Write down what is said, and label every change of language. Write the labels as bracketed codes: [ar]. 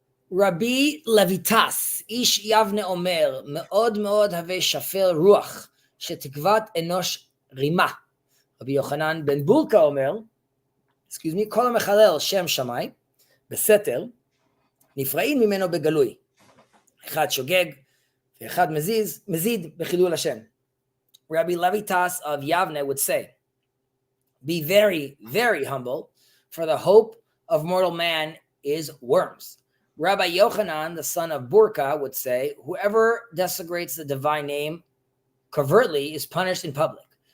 [he] Rabbi Levitas, ish Yavne Omer, meod have shafel ruach, שתקוות אנוש רימה. רבי יוחנן בן בורקה אומר, כל המחלל שם שמיים, בסתר, נפרעים ממנו בגלוי. אחד שוגג, ואחד מזיד בחילול השם. [en] Rabbi Levitas of Yavne would say, be very, very humble, for the hope of mortal man is worms. Rabbi Yochanan, the son of Burka, would say, whoever desecrates the divine name covertly is punished in public.